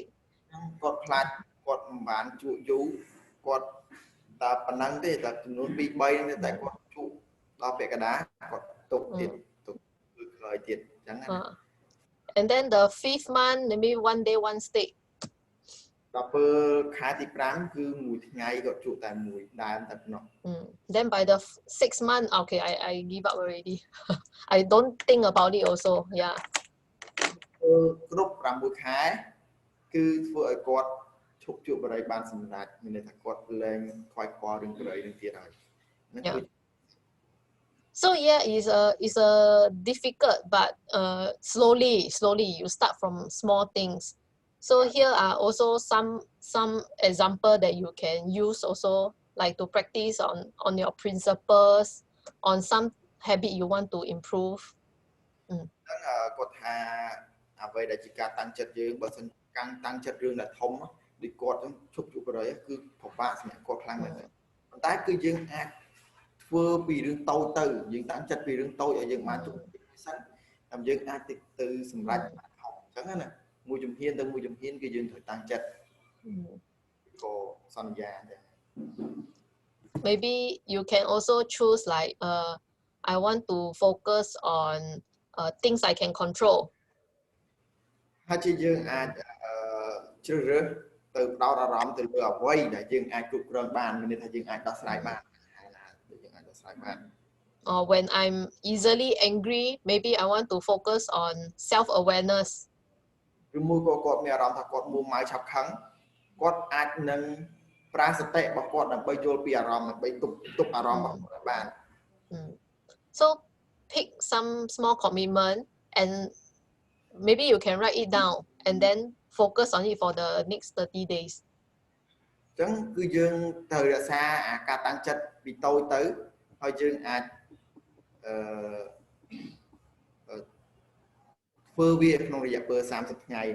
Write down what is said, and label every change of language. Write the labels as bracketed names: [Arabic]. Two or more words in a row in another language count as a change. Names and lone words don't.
[Khmer] គាត់ខ្លាចគាត់មិនបានជក់យូរគាត់តែប៉ុណ្ណឹងទេតែចំនួន 2 3 ទេតែគាត់ជក់ដល់ពាក់កណ្ដាលគាត់ទុកទៀតទុកគឺក្រោយទៀតអញ្ចឹងណា [English] And then the 5th month maybe 1 day 1 stick. [Khmer] ដល់ពេលខែទី 5 គឺមួយថ្ងៃគាត់ជក់តែមួយដើមតែប៉ុណ្ណោះ [English] Then by the 6th month, okay, I give up already. I don't think about it also. Yeah. [Khmer] គ្រប់ 6 ខែគឺធ្វើឲ្យគាត់ឈប់ជក់បរិយបានសម្រេចមានន័យថាគាត់លែងខ្វាយខ្វល់រឿងបរិយនឹងទៀតហើយ [English] So yeah, it's a difficult, but slowly you start from small things. So here are also some example that you can use also, like to practice on your principles, on some habit you want to improve. [Khmer] គាត់ថាអ្វីដែលជាការតាំងចិត្តយើងបើសិនកាន់តាំងចិត្តរឿងដែលធំដូចគាត់ឈប់ជក់បរិយគឺពិបាកសម្រាប់គាត់ខ្លាំងមែនទេប៉ុន្តែគឺយើងអាចធ្វើពីរឿងតូចទៅយើងតាំងចិត្តពីរឿងតូចឲ្យយើងបានជក់សិនតែយើងអាចទៅសម្រេចបានហោអញ្ចឹងណាមួយជំហានទៅមួយជំហានគឺយើងត្រូវតាំងចិត្តក៏សន្យាដែរ [English] Maybe you can also choose like I want to focus on things I can control. [Khmer] ហើយជាយើងអាចជ្រើសរើសទៅផ្ដោតអារម្មណ៍ទៅលើអ្វីដែលយើងអាចគ្រប់គ្រងបានមានន័យថាយើងអាចដោះស្រាយបានយើងអាចដោះស្រាយបាន [English] Or when I'm easily angry, maybe I want to focus on self-awareness. [Khmer] ឬមួយក៏គាត់មានអារម្មណ៍ថាគាត់មួម៉ៅឆាប់ខឹងគាត់អាចនឹងប្រើសតិរបស់គាត់ដើម្បីយល់ពីអារម្មណ៍ដើម្បីទប់អារម្មណ៍របស់គាត់បាន [English] So pick some small commitment and maybe you can write it down and then focus on it for the next 30 days. [Khmer] អញ្ចឹងគឺយើងត្រូវរក្សាអាការតាំងចិត្តពីតូចទៅហើយយើងអាចធ្វើវាក្នុងរយៈពេល 30 ថ្ងៃហើយ